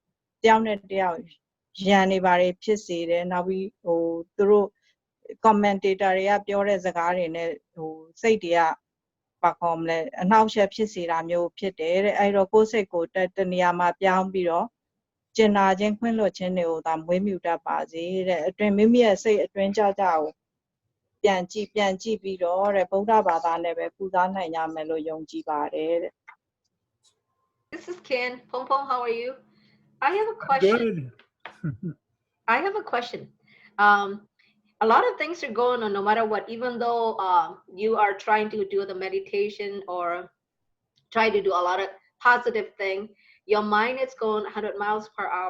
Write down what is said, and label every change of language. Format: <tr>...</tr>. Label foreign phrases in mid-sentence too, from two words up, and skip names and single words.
<my>ရန်နေပါတယ်ဖြစ်စေတယ်နောက်ပြီးသူတို့ commentator တွေကပြောတဲ့စကားတွေနဲ့စိတ်တွေကဘာခေါ်မလဲအနှောက်အယှက်ဖြစ်စေတာမျိုးဖြစ်တယ်တဲ့အဲ့တော့ကိုယ်စိတ်ကိုတနေရာမှာပြောင်းပြီးတော့ကျင်နာခြင်းခွင့်လွှတ်ခြင်းတွေကိုသာမွေးမြူတတ်ပါစေတဲ့အတွင်မိမိရဲ့စိတ်အတွင်းကြကိုပြန်ကြည့်ပြီးတော့တဲ့ဗုဒ္ဓဘာသာနဲ့ပဲပူဇော်နိုင်ကြမယ်လို့ယုံကြည်ပါတယ်တဲ့</my> <en>This is Ken. Pong Pong, how are you? I have a question. Good. I have a question. A lot of things are going on no matter what, even though you are trying to do the meditation or try to do a lot of positive thing, your mind is going 100 miles per hour.</en>